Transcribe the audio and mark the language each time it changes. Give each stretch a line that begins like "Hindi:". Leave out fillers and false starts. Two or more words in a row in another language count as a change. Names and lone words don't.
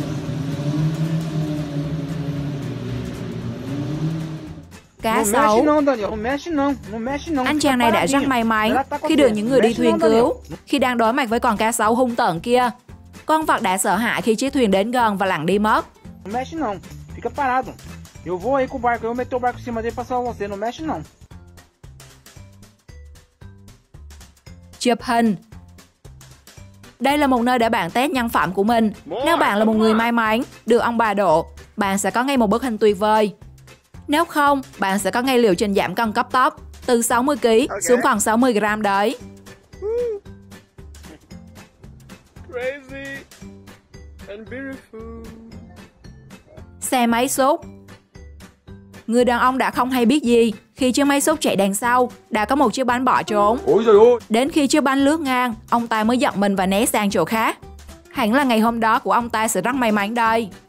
Vietnamese: Cá sấu. Anh chàng này đã rất may mắn khi được những người đi thuyền cứu khi đang đối mặt với con cá sấu hung tợn kia. Con vật đã sợ hãi khi chiếc thuyền đến gần và lặn đi mất.
Portuguese: Não mexe não, fica parado. Eu vou aí com o barco, eu meto o barco em cima dele pra salvar você, não mexe não.
Vietnamese: Chụp hình. Đây là một nơi để bạn test nhân phẩm của mình. Nếu bạn là một người may mắn, được ông bà độ, bạn sẽ có ngay một bức hình tuyệt vời. Nếu không, bạn sẽ có ngay liệu trình giảm cân cấp tốc từ 60kg xuống còn 60g đấy.
English: Crazy and beautiful.
Vietnamese: Xe máy xúc. Người đàn ông đã không hay biết gì khi chiếc máy xúc chạy đằng sau đã có một chiếc bánh bỏ trốn. Ôi giời ơi. Đến khi chiếc bánh lướt ngang, ông ta mới giật mình và né sang chỗ khác. Hẳn là ngày hôm đó của ông ta sẽ rất may mắn đây.